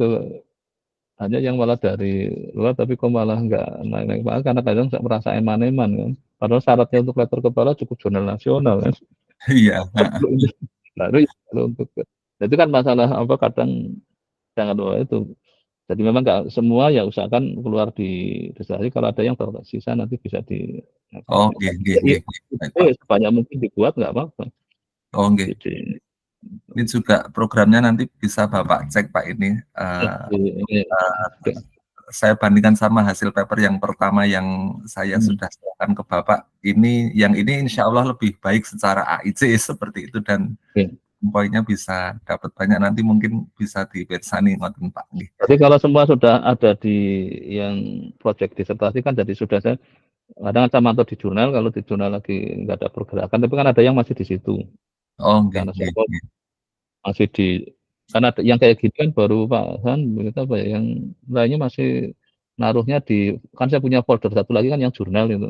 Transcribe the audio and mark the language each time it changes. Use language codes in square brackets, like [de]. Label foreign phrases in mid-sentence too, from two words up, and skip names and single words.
[id] Hanya yang malah dari luar tapi kok malah nggak naik-naik banget karena kadang merasa eman-eman kan. Padahal syaratnya untuk lektor kepala cukup jurnal nasional kan. Iya, heeh. Baru kalau untuk itu kan masalah apa kadang jangan lupa itu. Jadi memang nggak semua ya usahakan keluar di distribusi kalau ada yang tersisa nanti bisa di [jv] Oh, nggih, nggih, nggih, nggih. [id] Baik, Pak. sebanyak mungkin dibuat nggak apa-apa. [jv] Oh, nggih. [id] Jadi Ini juga programnya nanti bisa Bapak cek Pak ini. Saya bandingkan sama hasil paper yang pertama yang saya sudah serahkan ke Bapak. Yang ini [ar] إن شاء الله [id] lebih baik secara AIC seperti itu dan poinnya bisa dapat banyak nanti mungkin bisa dibersani ngoten Pak. Jadi kalau semua sudah ada di yang proyek disertasi kan jadi sudah saya kadang sama atau di jurnal kalau di jurnal lagi nggak ada pergerakan tapi kan ada yang masih di situ. Oh, karena siapa masih di karena yang kayak gini kan baru Pak Han begitu apa ya yang lainnya masih naruhnya di kan saya punya folder satu lagi kan yang jurnal itu.